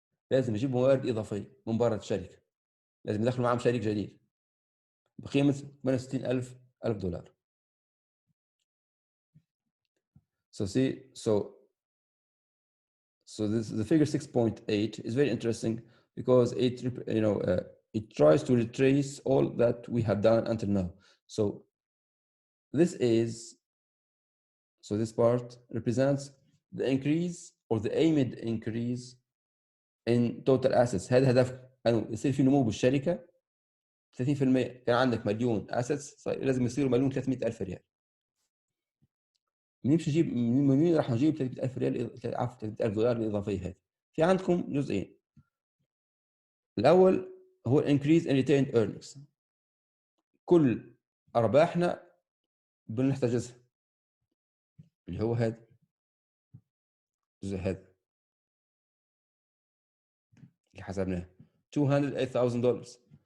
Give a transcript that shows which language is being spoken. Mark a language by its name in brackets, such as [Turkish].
[Arabic] لازم يجيبوا موارد إضافية من برا الشركة. لازم يدخلوا معاهم شريك جديد بقيمة $68,000. [English] So see, so this the figure 6.8 is very interesting because it it tries to retrace all that we have done until now. So this part represents the increase or the aimed increase in total assets. [Arabic] هذا هدف انه يصير في نمو بالشركه 30%. كان عندك مليون assets لازم يصيروا 1,300,000 ريال. منين راح نجيب 300,000 ريال عفوا $300,000 الاضافيه هذه؟ في عندكم جزئين. الأول هو [English] increase in retained earnings. [Arabic] كل أرباحنا بنحتجزها، اللي هو هذا الجزء هذا اللي حسبناه $208,000.